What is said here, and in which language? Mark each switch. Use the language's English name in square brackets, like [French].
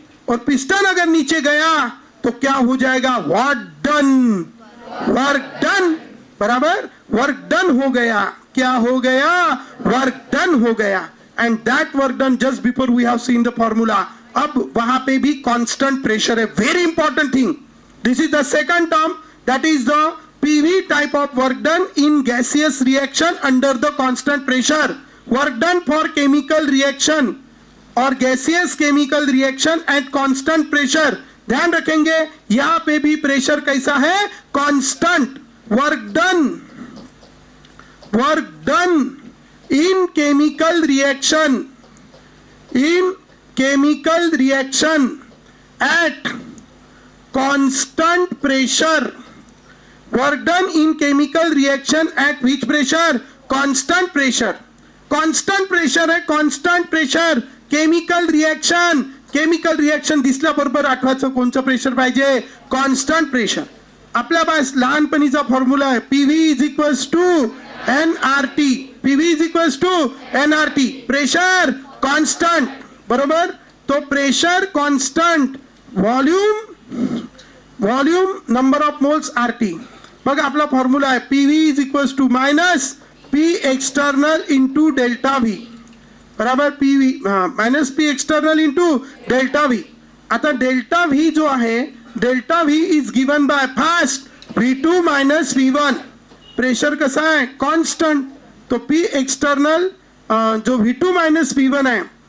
[Hindi] और पिस्टन अगर नीचे गया तो क्या हो जाएगा? Work done. बराबर? वर्क डन हो गया. क्या हो गया? वर्क डन हो गया. [English] And that work done just before we have seen the formula. [Hindi] अब वहां पे भी कांस्टेंट प्रेशर है. [English] Very important thing. This is the second term, that is the PV type of work done in gaseous reaction under the constant pressure. Work done for chemical reaction और gaseous chemical reaction at constant pressure. [Hindi] ध्यान रखेंगे यहाँ पे भी pressure कैसा है? [English] constant. Work done in chemical reaction at constant pressure. Work done in chemical reaction at which pressure? Constant pressure. Constant pressure है. constant pressure. [Marathi] chemical reaction दिसल्याबरोबर आठवायचं कोणचं pressure पाहिजे? Constant pressure. आपल्या पास लहानपणीचा फॉर्म्युला आहे [English] PV is equals to NRT. PV is equals to NRT. Pressure constant. बरोबर. तो pressure constant, volume number of moles RT. [Marathi] बघा आपला फॉर्म्युला आहे [English] PV is equals to minus P external into delta V. [Hindi] बराबर. [English] PV minus P external into delta V. [Marathi] आता delta V जो आहे, [English] Delta V is given by first V2 minus V1. [Marathi] Pressure कसा आहे? Constant. तो P external जो V2 minus V1 आहे.